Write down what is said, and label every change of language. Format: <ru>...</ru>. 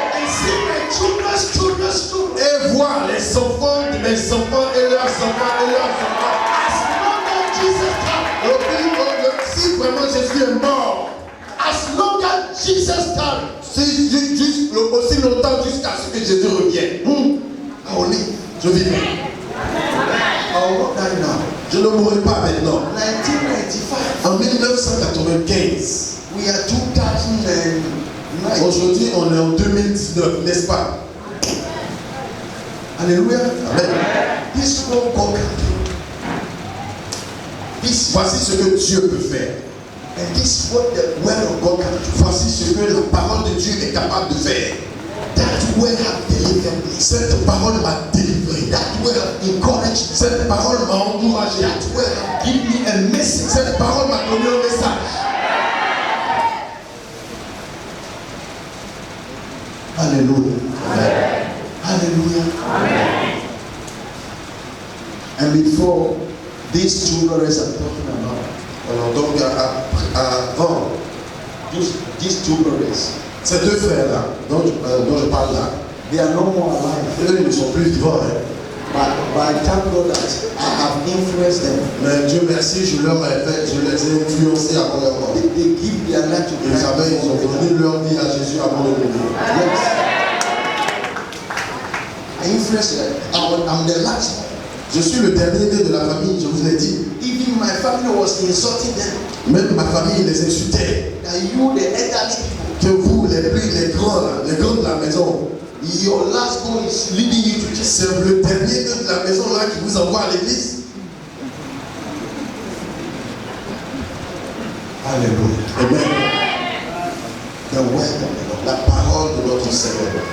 <en>And see my children's children.</en> <fr>Et voir les enfants de mes enfants et leurs enfants et leurs enfants.</fr> <en>As long as Jesus comes.</en> <fr>Si vraiment Jésus est mort,</fr> <en>As long as Jesus comes.</en> <fr>aussi longtemps jusqu'à ce que Jésus revienne,</fr> <en>I will live.</en> <fr>je vivrai.</fr> <en>I will not die now.</en> <fr>Je ne mourrai pas maintenant.</fr> <en>1995.</en> <fr>En 1995,</fr> <en>We are 2009.</en> <fr>aujourd'hui on est en 2019, n'est-ce pas? Hallelujah. Amen.</fr> <en>This one God can do.</en> <fr>Voici ce que Dieu peut faire.</fr> <en>And this is what the word of God can do.</en> <fr>Voici ce que la parole de Dieu est capable de faire.</fr> <en>That word have delivered me.</en> <fr>Cette parole m'a délivré.</fr> <en>That word have encouraged me.</en> <fr>Cette parole m'a encouragé.</fr> <en>That word have given me a message.</en> <fr>Cette parole m'a donné un message. Hallelujah. Amen. Hallelujah. Amen.</fr> <en>And before these two brothers I'm talking about,</en> <fr>Alors donc avant,</fr> <en>these two brothers,</en> <fr>ces deux frères-là, dont je parle là,</fr> <en>they are no more alive.</en> <fr>eux ils ne sont plus vivants. Hein.</fr> <en>But I thank God that I have influenced them.</en> <fr>Mais Dieu merci, je les ai influencés avant leur mort.</fr> <en>They give their life to</en> <fr>Ils ont donné leur vie à Jésus avant de mourir.</fr> <en>Yes. I influenced them. I'm the last.</en> <fr>Je suis le dernier né de la famille, je vous l'ai dit.</fr> <en>Even my family was insulting them.</en> <fr>Même ma famille les insultait.</fr> <en>That you, the elderly people,</en> <fr>Que vous, les grands de la maison,</fr> <en>your last goal is leading you to church.</en> <fr>c'est le dernier né de la maison là qui vous envoie à l'église. Hallelujah. Amen.</fr> <en>The word of the Lord,</en> <fr>La parole de notre Seigneur</fr>